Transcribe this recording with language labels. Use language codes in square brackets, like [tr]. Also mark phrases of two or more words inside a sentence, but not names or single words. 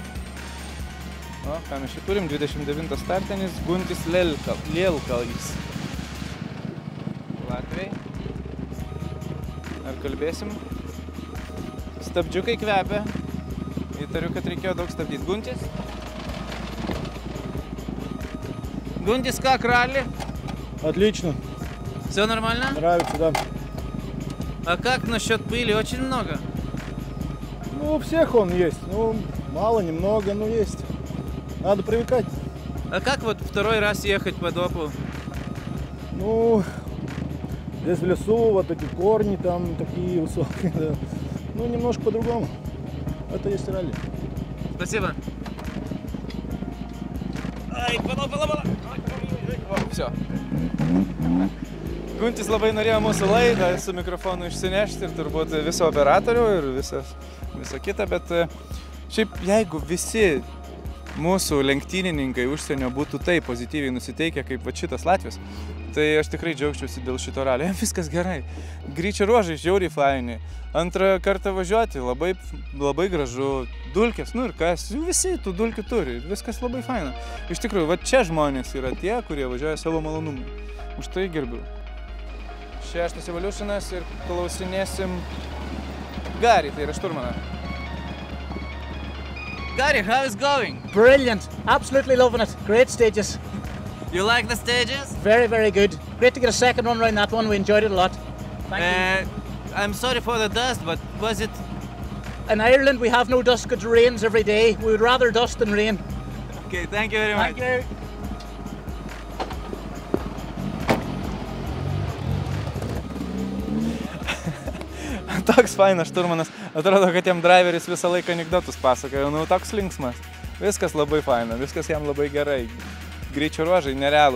[lt] O, ką mes čia turim? 29 startenis, Guntis Lielkalnis. Latviai. Ar kalbėsim? Stabdžiukai kvepia. Įtariu, kad reikėjo daug stabdyti. Guntis? [ru] Гунтис, как ралли? Отлично. Все нормально? Нравится, да. А как насчет пыли? Очень много? Ну, у всех он есть. Ну, мало, немного, но есть. Надо привыкать. А как вот второй раз ехать по допу? Ну, здесь в лесу вот эти корни там такие высокие. Да. Ну, немножко по-другому. Это есть ралли. Спасибо. Ай, пала. Все. [lt] Guntis labai norėjo mūsų laidą su mikrofonu išsinešti ir turbūt viso operatorių ir visą kitą, bet šiaip jeigu visi mūsų lenktynininkai užsienio būtų taip pozityviai nusiteikę kaip va šitas Latvijos, tai aš tikrai džiaugčiausi dėl šito ralio. Viskas gerai. Greičio ruožai žiauriai faini. Antrą kartą važiuoti labai gražu. Dulkės, nu ir kas, visi tų dulkių turi. Viskas labai faina. Iš tikrųjų, va čia žmonės yra tie, kurie važiuoja savo malonumui. Už tai gerbiu. 6 Evolutionas ir klausinėsim Gary, tai yra šturmaną. [en] Gary, how is going? Brilliant. Absolutely loving it. Great stages. You like the stages? Very, very good. Great to get a second run around that one. We enjoyed it a lot. Thank you. I'm sorry for the dust, but was it... In Ireland, we have no dust because it rains every day. We would rather dust than rain. Okay, thank you very much. Thank you. [lt] Toks fainas šturmanas. Atrodo, kad jam driveris visą laiką anekdotus pasakoja. Nu, toks linksmas. Viskas labai faina, viskas jam labai gerai. Greičio ruožai nerealūs.